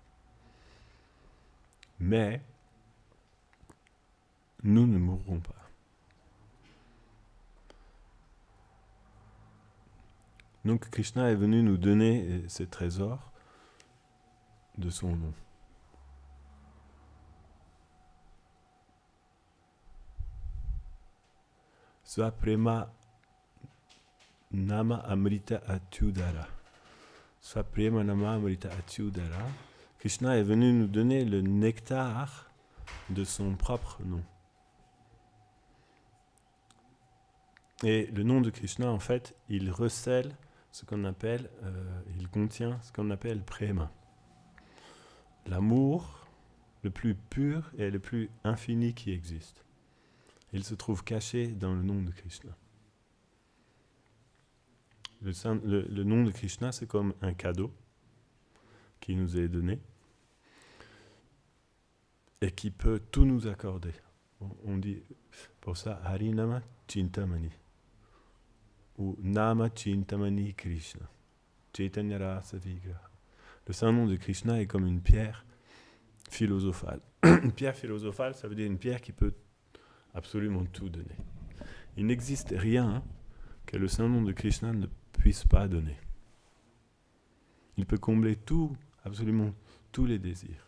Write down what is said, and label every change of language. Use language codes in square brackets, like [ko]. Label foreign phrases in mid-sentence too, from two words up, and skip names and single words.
[fr] Mais nous ne mourrons pas. Donc Krishna est venu nous donner ces trésors de son nom. [sa] Svaprema Nama Amrita Atyudara. Svaprema Nama Amrita Atyudara. [fr] Krishna est venu nous donner le nectar de son propre nom. Et le nom de Krishna, en fait, il recèle ce qu'on appelle, il contient ce qu'on appelle prema. L'amour le plus pur et le plus infini qui existe. Il se trouve caché dans le nom de Krishna. Le nom de Krishna, c'est comme un cadeau qui nous est donné et qui peut tout nous accorder. On dit pour ça [sa] Harinama Chintamani [fr] ou [sa] Nama Chintamani Krishna. Chaitanya Rasa Vigraha. [fr] Le saint nom de Krishna est comme une pierre philosophale. Une pierre philosophale, ça veut dire une pierre qui peut absolument tout donner. Il n'existe rien que le saint nom de Krishna ne puisse pas donner. Il peut combler tout, absolument tous les désirs.